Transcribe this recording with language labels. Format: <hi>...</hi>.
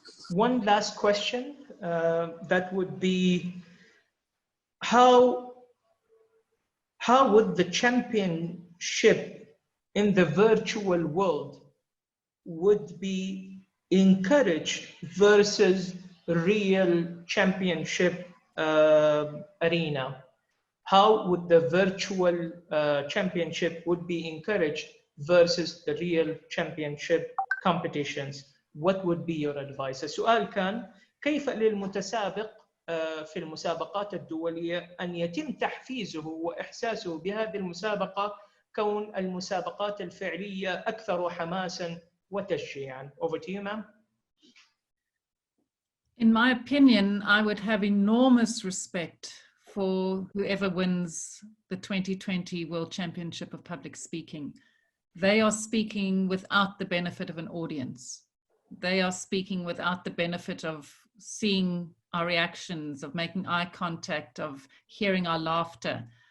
<en>One last question that would be, how would the championship in the virtual world would be encouraged versus real championship arena? How would the virtual championship would be encouraged versus the real championship competitions? What would be your advice?</en> <ar>السؤال كان كيف للمتسابق في المسابقات الدولية أن يتم تحفيزه وإحساسه بهذه المسابقة كون المسابقات الفعلية أكثر حماساً وتشجيعاً.</ar> <en>Over to you, ma'am. In my opinion, I would have enormous respect for whoever wins the 2020 World Championship of Public Speaking. They are speaking without the benefit of an audience. They are speaking without the benefit of seeing our reactions, of making eye contact, of hearing our laughter.</en>